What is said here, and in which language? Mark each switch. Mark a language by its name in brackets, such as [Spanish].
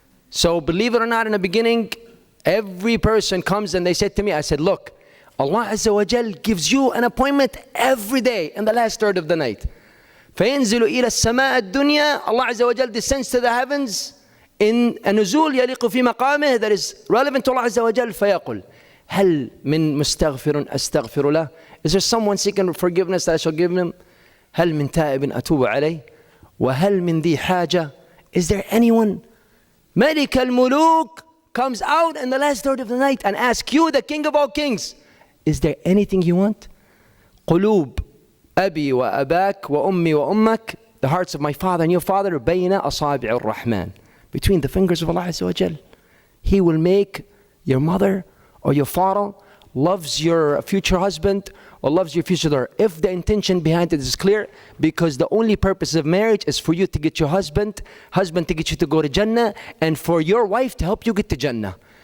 [English] So believe it or not, in the beginning, every person comes and they said to me, I said, look, Allah Azza wa Jal gives you an appointment every day in the last third of the night. [Arabic] فَيَنْزِلُ إِلَى السَّمَاءِ الدُّنْيَا. [English] Allah Azza wa Jal descends to the heavens in a nuzul [Arabic] يليق في مقامه, [English] that is relevant to Allah Azza wa Jal. [Arabic] فيقول هل من مستغفر أستغفر له. [English] Is there someone seeking forgiveness that I shall give him? [Arabic] هل من تائب أتوب عليه. وهل من ذي حاجة. [English] Is there anyone? [Arabic] ملك الملوك [English] comes out in the last third of the night and asks you, the king of all kings, is there anything you want? [Arabic] قلوب أبي وأباك وأمي وأمك. [English] The hearts of my father and your father [Arabic] بين أصابع الرحمن. [English] Between the fingers of Allah Azza wa Jal. He will make your mother or your father loves your future husband or loves your future daughter, if the intention behind it is clear, because the only purpose of marriage is for you to get your husband to get you to go to Jannah, and for your wife to help you get to Jannah.